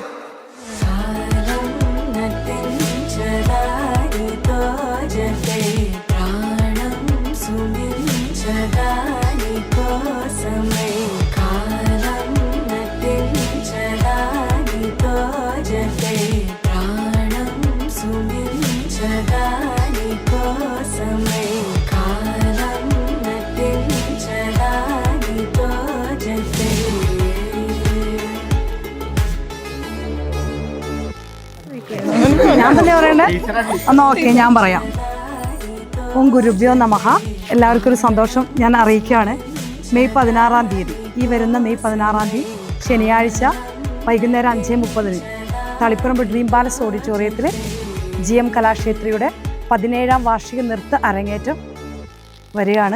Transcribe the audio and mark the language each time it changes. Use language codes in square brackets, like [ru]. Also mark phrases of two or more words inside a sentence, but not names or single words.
[te] కాలం నటించదా నీతో జతే ప్రాణం సుమించదా నీ కోసమే కాలం నటించదా నీతో జతే ప్రాణం సుమించదా నీ కోసమే కాలం నటించదా నీతో జతే [ml] ഞാൻ തന്നെ പറയണ്ടേ എന്നാ ഓക്കെ ഞാൻ പറയാം. [sa] ഓം ഗുരുഭ്യോ നമഃ. [ml] എല്ലാവർക്കും ഒരു സന്തോഷം ഞാൻ അറിയിക്കുകയാണ്. മെയ് 16-ാം തീയതി ഈ വരുന്ന മെയ് 16-ാം തീയതി ശനിയാഴ്ച വൈകുന്നേരം 5:30 തളിപ്പറമ്പ് ഡ്രീം പാലസ് ഓഡിറ്റോറിയത്തിൽ GM കലാക്ഷേത്രിയുടെ 17ാം വാർഷിക നൃത്ത അരങ്ങേറ്റം വരികയാണ്.